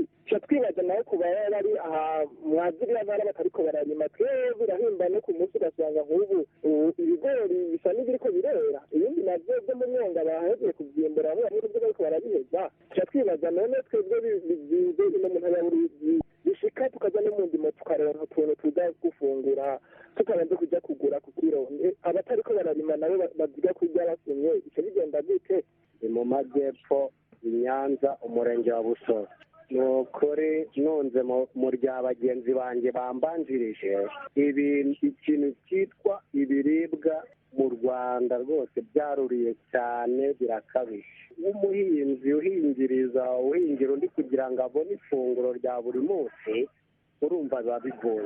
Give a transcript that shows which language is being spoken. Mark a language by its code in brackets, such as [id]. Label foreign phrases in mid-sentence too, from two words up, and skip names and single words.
[rn] Cyo twibaza nawe kuba bari aha mwaziriya ntara batariko bararima twebwe birahimba no ku munsi ugasanga nk'ubu ibigori bisa n'ibiriko birera, ibindi navyo byo mu myonga baheze kubyimbura hamwe n'ibyo bariko barabiheza. Cyo twibaza none twebwe bizinze ino mu ntara ya Bururi bishika tukaza no mu ndimo tukaronka utuntu tuza gufungura tukabanza kujya kugura ku kiro. Abatariko bararima nabo baziga kujya basumye icyo bigenda gute? [rw] Ni mu majyepfo i Nyanza umurenge wa Busoro. Nukuri nunze mu rya bagenzi banjye bambanjirije ikintu cyitwa ibiribwa mu Rwanda rwose byaruriye cyane birakabije. Umuhinzi uhingira undi kugira ngo abone ifunguro rya buri munsi urumva biba bigoye.